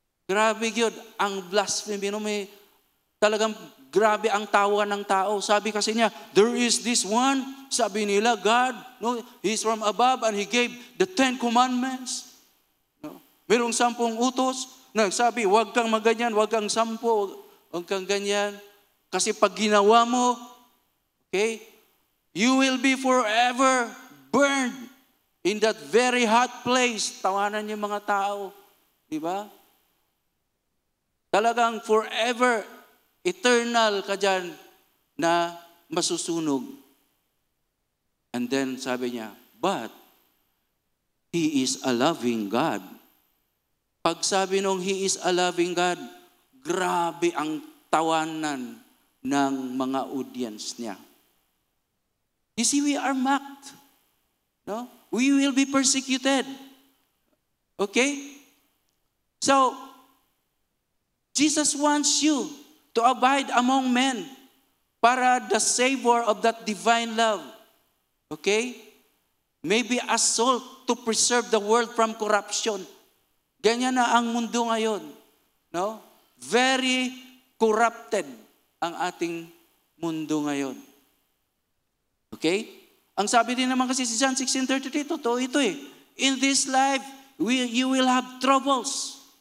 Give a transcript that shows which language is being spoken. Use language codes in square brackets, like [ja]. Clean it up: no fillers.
[tl] Grabe yun, ang blasphemy, may talagang grabe ang tawa ng tao. Sabi kasi niya, [en] there is this one, sabi nila, God, no, He's from above and He gave the 10 commandments. No? [tl] Merong 10 utos, nagsabi, huwag kang maganyan, huwag kang 10, huwag kang ganyan. Kasi pag ginawa mo, [en] okay, you will be forever burned in that very hot place. [tl] Tawanan yung mga tao. Di ba? Talagang forever, eternal ka dyan na masusunog. [en] And then [tl] sabi niya, [en] but He is a loving God. [tl] Pag sabi nung [en] He is a loving God, [tl] grabe ang tawanan ng mga audience niya. [en] You see, we are mocked. No? We will be persecuted. Okay? So, Jesus wants you to abide among men [tl] para [en] the savor of that divine love. Okay? Maybe as salt to preserve the world from corruption. [tl] Ganyan na ang mundo ngayon. No? [en] Very corrupted [tl] ang ating mundo ngayon. [en] Okay? [tl] Ang sabi din naman kasi si John 16:33, totoo ito eh. [en] In this life, you will have troubles.